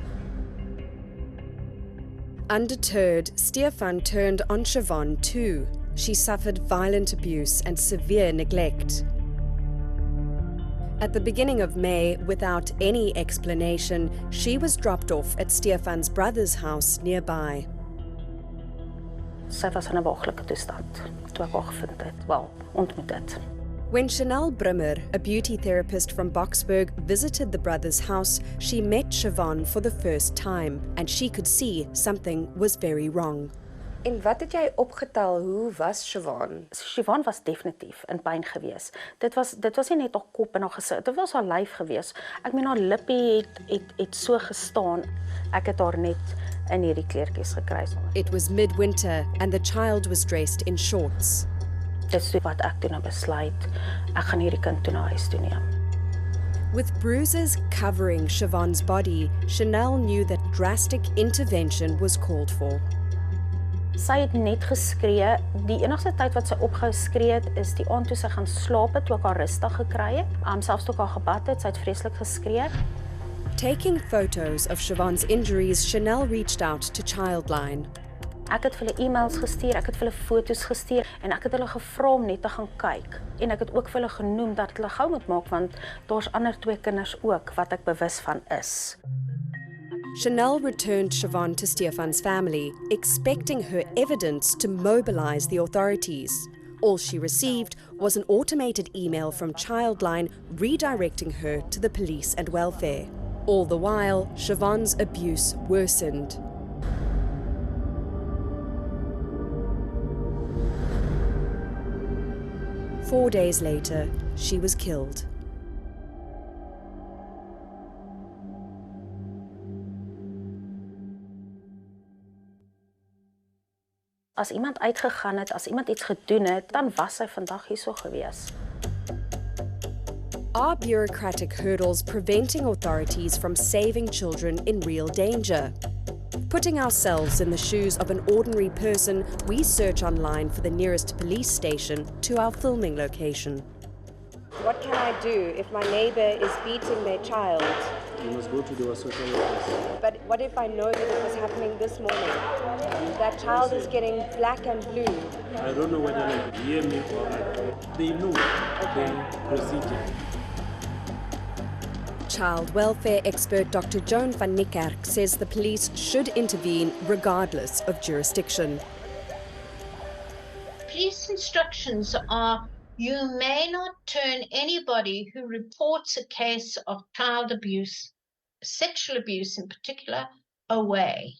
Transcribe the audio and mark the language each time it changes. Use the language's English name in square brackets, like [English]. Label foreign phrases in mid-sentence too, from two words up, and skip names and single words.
[English] Undeterred, Siobhan turned on Siobhan too. She suffered violent abuse and severe neglect. At the beginning of May, without any explanation, she was dropped off at Siobhan's brother's house nearby. [Afrikaans] Sy was in 'n waglike toestand toe ek haar gevind het, ontmoet het. [English] When 𝗀𝗏𝗏𝗏𝗏, a beauty therapist from Boksburg, visited the brother's house, she met Siobhan for the first time, and she could see something was very wrong. [Afrikaans] En wat het jy opgetel, hoe was Siobhan? Siobhan was definitief in pyn gewees. Dit was nie net haar kop en haar gesig, dit was haar lyf gewees. Ek meen haar lippie het so gestaan. Ek het haar net in hierdie kleertjies gekry. [English] It was midwinter and the child was dressed in shorts. [Afrikaans] Dis wat ek toe besluit, ek gaan hierdie kind toe na huis toe neem. [English] With bruises covering Siobhan's body, Chanel knew that drastic intervention was called for. [Afrikaans] Sy het net geskree. Die enigste tyd wat sy opgehou skree het, is die aand toe sy gaan slaap het, toe ek haar rustig gekry het. Selfs toe ek haar gebad het, sy het vreeslik geskree. [English] Taking photos of Siobhan's injuries, Chanel reached out to Childline. [Afrikaans] Ek het vir hulle e-mails gestuur, ek het vir hulle foto's gestuur en ek het hulle gevra om net te gaan kyk. En ek het ook vir hulle genoem dat hulle gou moet maak want daar's ander 2 kinders ook wat ek bewus van is. [English] Chanel returned Siobhan to 𝗀𝗏𝗄's family, expecting her evidence to mobilize the authorities. All she received was an automated email from Childline redirecting her to the police and welfare. All the while, Siobhan's abuse worsened. Four days later, she was killed. [Afrikaans] As iemand uitgegaan het, as iemand iets gedoen het, dan was sy vandag hierso gewees. [English] Are bureaucratic hurdles preventing authorities from saving children in real danger? Putting ourselves in the shoes of an ordinary person, we search online for the nearest police station to our filming location. What can I do if my neighbour is beating their child? You must go to the social workers. But what if I know that it was happening this morning? That child is getting black and blue. I don't know whether they hear me or not. They know the procedure. Child welfare expert Dr. Joan van Niekerk says the police should intervene regardless of jurisdiction. Police instructions are you may not turn anybody who reports a case of child abuse, sexual abuse in particular, away.